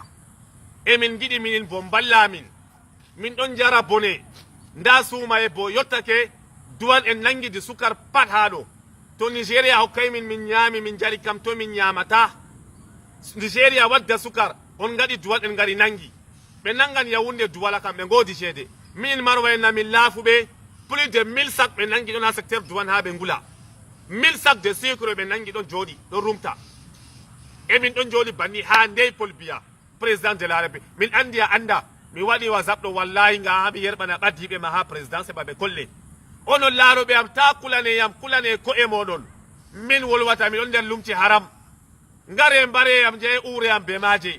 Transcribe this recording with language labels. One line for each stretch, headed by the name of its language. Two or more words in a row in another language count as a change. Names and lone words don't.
Fula: Emin giɗi minin bo ballamin, min ɗon jara bone, nda suumaye bo yottake duwan en nangidi sukar pat ha ɗo. To Nigeria hokkay min ñaami min jari kam to min ñamata. Nigeria wadda sukar on gaɗi duwal en ngari nangi, ɓe nangan yawunde duwala kam ɓe ngodi ceede. Min marwa en namin laafuɓe
French: plus de 1000 sacs
Fula: ɓe nangi ɗon ha secteur duwan ha ɓe ngula.
French: 1000 sacs de sucre
Fula: ɓe nangi ɗon jooɗi ɗon rumta. Emin ɗon jooɗi banni ha ndey Paul Biya
French: président de la République.
Fula: Min andi a anda mi waɗi WhatsApp ɗo wallahi nga ha mi yerɓana ɓaddiɓe ma ha président seɓa ɓe kolle. Onon laaroɓe am ta kulane yam, kulane ko'e moɗon. Min wolwata miɗon nder lumci haram, ngare mbare yam je uure yam be maje.